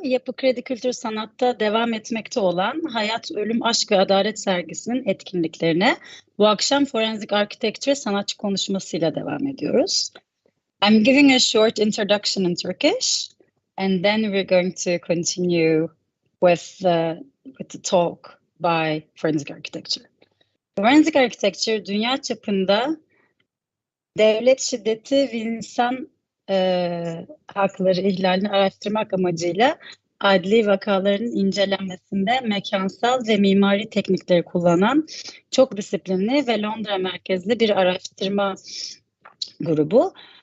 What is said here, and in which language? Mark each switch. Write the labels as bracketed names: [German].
[Turkish] Yapı Kredi Kültür Sanat'ta devam etmekte olan Hayat, Ölüm Aşk ve Adalet sergisinin etkinliklerine bu akşam Forensic Architecture sanatçı konuşmasıyla devam ediyoruz. [English] I'm giving a short introduction in Turkish and then we're going to continue with the talk by Forensic Architecture. [Turkish] Forensic Architecture dünya çapında devlet şiddeti ve insan hakları ihlallerini araştırmak amacıyla adli vakaların incelenmesinde mekansal ve mimari teknikleri kullanan çok disiplinli ve Londra merkezli bir araştırma grubu.